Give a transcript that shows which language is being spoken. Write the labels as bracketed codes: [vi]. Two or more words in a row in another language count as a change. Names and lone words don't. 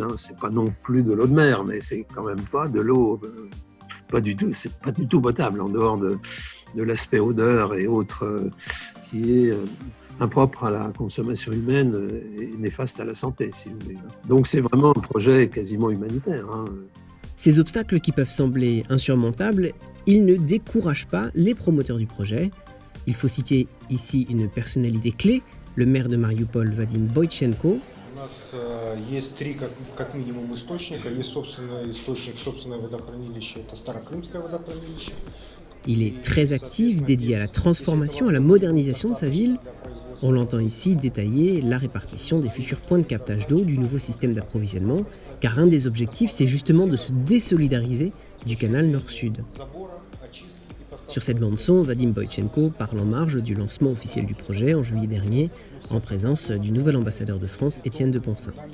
[fr] C'est pas non plus de l'eau de mer, mais c'est quand même pas de l'eau, c'est pas du tout potable, en dehors de l'aspect odeur et autres qui est impropre à la consommation humaine et néfaste à la santé, si vous voulez. Donc c'est vraiment un projet quasiment humanitaire. Ces obstacles qui peuvent sembler insurmontables, ils ne découragent pas les promoteurs du projet. Il faut citer ici une personnalité clé, le maire de Mariupol, Vadim Boychenko. [ru] У нас есть 3 как минимум источника. Есть собственный источник, собственное водохранилище, это Старокрымское водохранилище. [fr] Il est très actif, dédié à la transformation, à la modernisation de sa ville. On l'entend ici détailler la répartition des futurs points de captage d'eau du nouveau système d'approvisionnement, car un des objectifs, c'est justement de se désolidariser du canal Nord-Sud. Sur cette bande-son, Vadim Boychenko parle en marge du lancement officiel du projet en juillet dernier, en présence du nouvel ambassadeur de France, Étienne de Poncin.